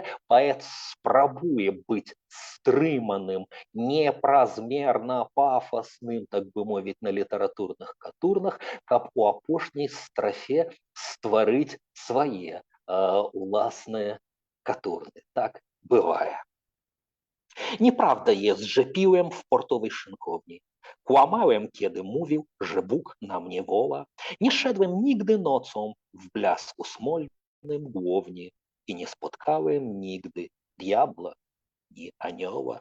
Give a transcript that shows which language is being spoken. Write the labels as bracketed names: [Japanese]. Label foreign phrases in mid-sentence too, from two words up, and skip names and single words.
[Belarusian] Паэт спрабуе быць стрыманым, непразмерна пафасным, так бы мовіць, на літаратурных катурнах, каб у апошняй страфе стварыць свае уласныя катурны. Так бывае. [Polish] Nieprawda jest, że piłem w portowej szynkowni. Kłamałem, kiedy mówił, że Bóg na mnie woła. Nie szedłem nigdy nocą w blasku smolnym głowni i nie spotkałem nigdy diabła i anioła.